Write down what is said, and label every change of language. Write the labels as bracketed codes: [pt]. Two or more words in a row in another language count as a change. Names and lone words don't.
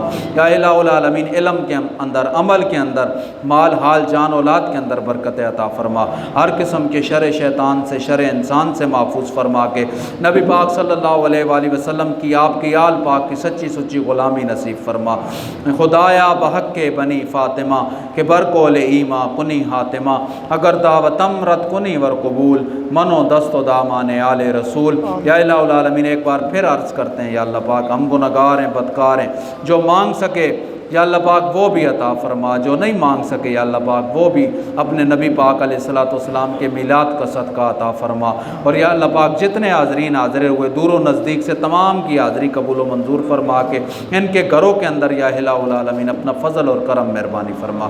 [ar] یا الہ العالمین [ur] علم کے اندر، عمل کے اندر، مال حال جان اولاد کے اندر برکت عطا فرما۔ ہر قسم کے شر شیطان سے، شر انسان سے محفوظ فرما کے نبی پاک [ar] صلی اللہ علیہ وآلہ وسلم [ur] کی، آپ کی آل پاک کی سچی سچی غلامی نصیب فرما۔ [fa] خدایا بحق کے بنی فاطمہ کہ برکول ایما کنی حاتمہ، اگر دعوتم رد کنی ور قبول، منو دست و دامان آل رسول۔ [ar] یا الہ العالمین [ur] ایک بار پھر عرض کرتے ہیں، یا اللہ پاک ہم گنہگار ہیں، بدکار ہیں، جو مانگ سکے یا اللہ پاک وہ بھی عطا فرما، جو نہیں مانگ سکے یا اللہ پاک وہ بھی اپنے نبی پاک [ar] علیہ الصلوۃ والسلام [ur] کے میلاد کا صدقہ عطا فرما۔ اور یا اللہ پاک جتنے حاضرین حاضر ہوئے دور و نزدیک سے، تمام کی حاضری قبول و منظور فرما کے ان کے گھروں کے اندر [ar] یا الہ العالمین [ur] اپنا فضل اور کرم مہربانی فرما۔